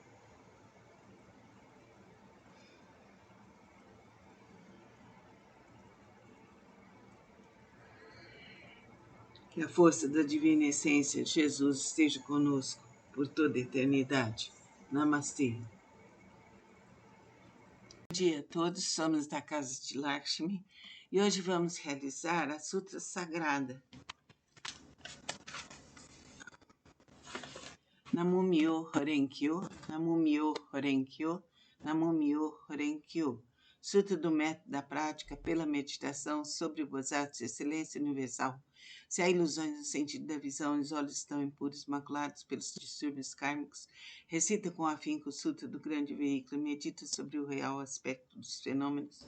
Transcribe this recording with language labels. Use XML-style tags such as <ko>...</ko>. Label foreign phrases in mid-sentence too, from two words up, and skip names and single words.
<pt>Que a força da divina essência, Jesus, esteja conosco por toda a eternidade. Namastê. Bom dia a todos, somos da Casa de Lakshmi e hoje vamos realizar a Sutra Sagrada.</pt> <ja>南無妙 法蓮経、南無妙 法蓮経、南無妙 法蓮経.</ja> <pt>Sutra do método da prática pela meditação sobre o Bodhisattva de excelência universal. Se há ilusões no sentido da visão e os olhos estão impuros, maculados pelos distúrbios kármicos, recita com afinco o Sutra do grande veículo e medita sobre o real aspecto dos fenômenos.</pt>